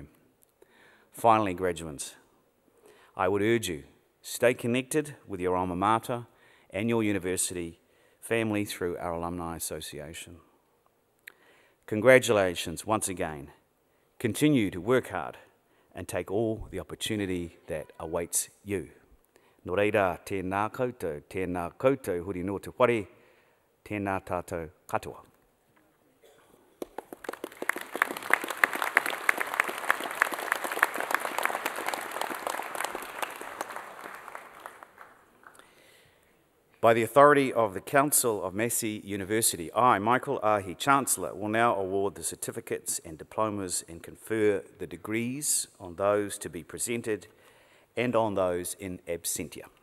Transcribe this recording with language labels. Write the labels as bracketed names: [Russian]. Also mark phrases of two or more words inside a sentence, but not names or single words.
[English] Finally, graduates, I would urge you, stay connected with your [Latin] alma mater [English] and your university family through our Alumni Association. Congratulations once again. Continue to work hard and take all the opportunity that awaits you. [Māori] Nō reira, tēnā koutou, huri no te whare, tēnā tātou katoa. [English] By the authority of the Council of Massey University, I, Michael Ahi, Chancellor, will now award the certificates and diplomas and confer the degrees on those to be presented and on those [Latin] in absentia.